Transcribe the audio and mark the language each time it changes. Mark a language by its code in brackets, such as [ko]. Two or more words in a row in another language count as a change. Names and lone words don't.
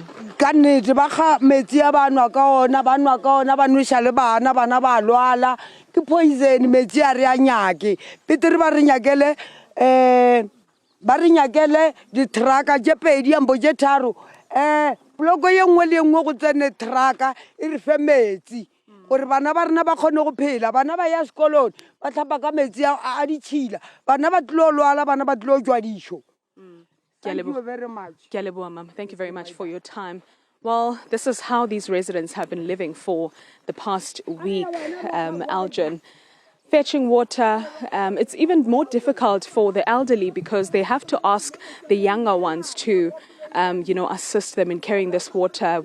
[nso] ka nnete ba kga metsi a banwa ka ona ba nwesha le bana ba lwala ke poison metsi a re a nyake betere ba re nyakele diteraka tse pedi ambo tse tharo poloko ye nngwe le nngwe go tsene teraka e re fe metsi gore bana ba rena ba kgone go phela bana ba ya sekolong ba tlhapa ka metsi a ditšhila bana ba tlile go lwala bana ba tlile go tswa dišo. [en] Thank you very much. Ma'am. Thank you very much for your time. Well, this is how these residents have been living for the past week, Aljon. Fetching water, it's even more difficult for the elderly because they have to ask the younger ones to, assist them in carrying this water.